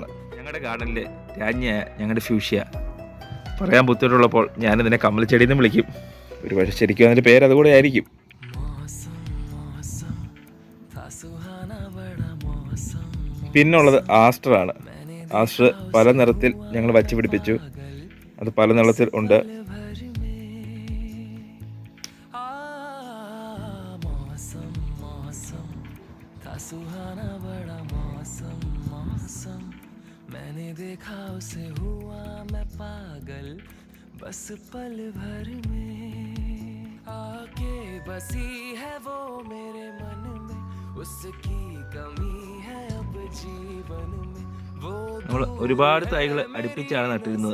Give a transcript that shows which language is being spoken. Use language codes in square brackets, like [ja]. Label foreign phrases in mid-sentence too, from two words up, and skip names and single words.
[ml] ഞങ്ങളുടെ ഗാർഡനിൽ രാജ്ഞിയായ ഞങ്ങളുടെ ഫ്യൂഷ്യ, പറയാൻ ബുദ്ധിമുട്ടുള്ളപ്പോൾ ഞാനിതിനെ കമ്മൽച്ചെടി എന്ന് വിളിക്കും. ഒരു പക്ഷേ ശരിക്കും അതിൻ്റെ പേര് അതുകൂടെ ആയിരിക്കും. പിന്നുള്ളത് ആസ്റ്ററാണ്. ആസ്റ്റർ പല നിറത്തിൽ ഞങ്ങൾ വച്ച് പിടിപ്പിച്ചു. അത് പല നിറത്തിൽ ഉണ്ട്. [hi] मैंने देखा उसे हुआ मैं पागल बस पल भर में आके बसी है वो मेरे मन में उसकी कमी है अब जीवन में [ml] നമ്മൾ ഒരുപാട് തൈകൾ അടുപ്പിച്ചാണ് നട്ടിരുന്നത്.